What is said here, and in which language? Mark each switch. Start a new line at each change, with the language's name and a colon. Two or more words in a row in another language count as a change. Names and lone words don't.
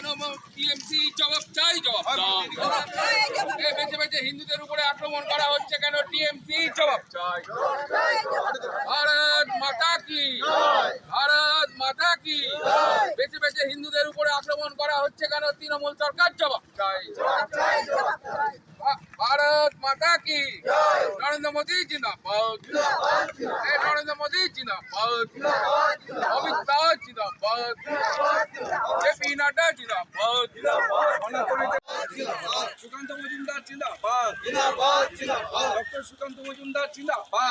Bangla: টিএমসি জবাব চাই, জবাব বেঁচে বেঁচে হিন্দুদের উপরে আক্রমণ করা হচ্ছে কেন? টিএমসি জবাব চাই।
Hindi: भारत माता की, भारत माता की।
Bangla: বেঁচে বেঁচে হিন্দুদের উপরে আক্রমণ করা হচ্ছে কেন? তৃণমূল সরকার জবাব চাই।
Hindi: भारत माता की नरेंद्र मोदी जिंदाबाद, नरेंद्र मोदी जिंदाबाद, अमित शाह जिंदाबाद, जेपी नड्डा जिंदाबाद, सुकांत मजुमदार जिंदाबाद, डॉक्टर सुकांत मजुमदार जिंदाबाद,